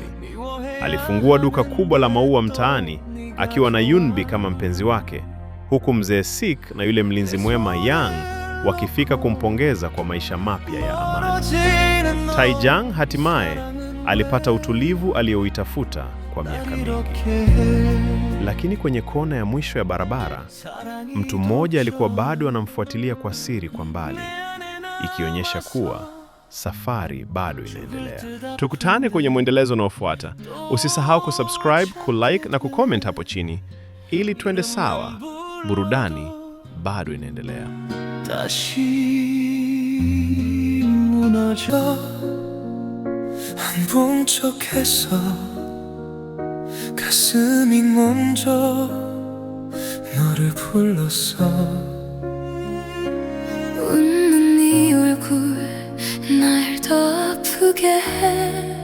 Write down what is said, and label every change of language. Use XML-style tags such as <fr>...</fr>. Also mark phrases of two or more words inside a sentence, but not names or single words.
<sw>Alifungua duka kubwa la maua mtaani akiwa na Yunbi kama mpenzi wake, huku Mzee Sik na yule mlinzi mwema Yang wakifika kumpongeza kwa maisha mapya ya amani. Taejang hatimaye alipata utulivu aliyouitafuta kwa miaka mingi.</sw> <ko>이렇게 해</ko> <sw>Lakini kwenye kona ya mwisho ya barabara, mtu mmoja alikuwa bado anamfuatilia kwa siri kwa mbali, ikionyesha kuwa safari bado inaendelea. Tukutane kwenye mwendelezo unaofuata. Usisahau kusubscribe, kulike na kucomment hapo chini ili tuende sawa. Burudani bado inaendelea.</sw> <ko>다시 무너져 한 봉척해서 가슴이 먼저 너를 불렀어 웃는 네 얼굴 날 더 아프게 해</ko>